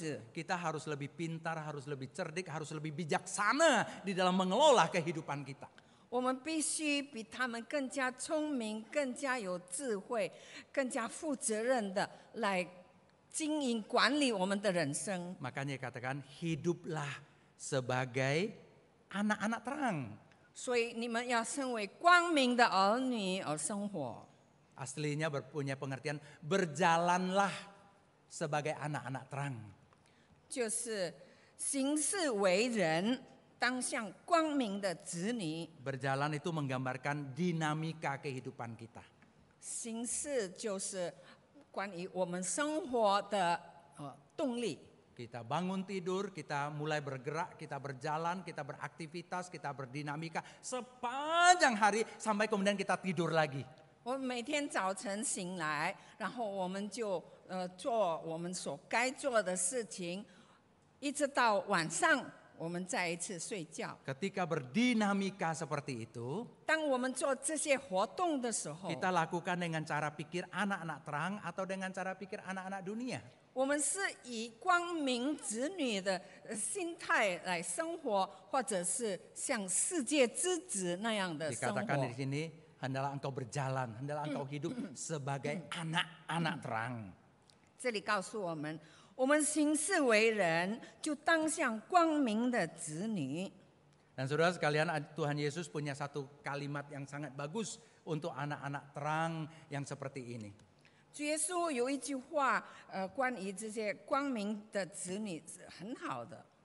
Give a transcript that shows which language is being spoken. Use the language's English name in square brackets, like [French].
[Indonesian] Kita harus lebih pintar, harus lebih cerdik, harus lebih bijaksana di dalam mengelola kehidupan kita. [Chinese] 我们必须比他们更加聪明、更加有智慧、更加负责任的来经营管理我们的人生。 [Indonesian] Makanya katakan hiduplah sebagai anak-anak terang. [Chinese] 所以你们要身为光明的儿女而生活。 [Indonesian] Aslinya punya pengertian berjalanlah sebagai anak-anak terang. [Chinese] 就是行事为人当像光明的子女。 [Indonesian] Berjalan itu menggambarkan dinamika kehidupan kita. [Chinese] 行事就是关于我们生活的动力。 [Indonesian] Kita bangun tidur, kita mulai bergerak, kita berjalan, kita beraktivitas, kita berdinamika sepanjang hari sampai kemudian kita tidur lagi. [Chinese] 我们每天早晨醒来，然后我们就做我们所该做的事情，一直到晚上我们再一次睡觉。 [Indonesian] Ketika berdinamika seperti itu, [Chinese] 当我们做这些活动的时候， [Indonesian] kita lakukan dengan cara pikir anak-anak terang atau dengan cara pikir anak-anak dunia. [Chinese] 我们是以光明子女的心态来生活，或者是像世界之子那样的生 [Indonesian] Dikatakan [Chinese] 活 [Indonesian] di。 sini, hendaklah engkau berjalan, hendaklah engkau hidup sebagai anak-anak terang. [Chinese] 这里告诉我们，我们行事为人就当像光明的子女。 [Indonesian] Dan saudara sekalian, Tuhan Yesus punya satu kalimat yang sangat bagus untuk anak-anak terang yang seperti ini. [Chinese] 主耶稣有一句话，关于这些光明的子女是很好的，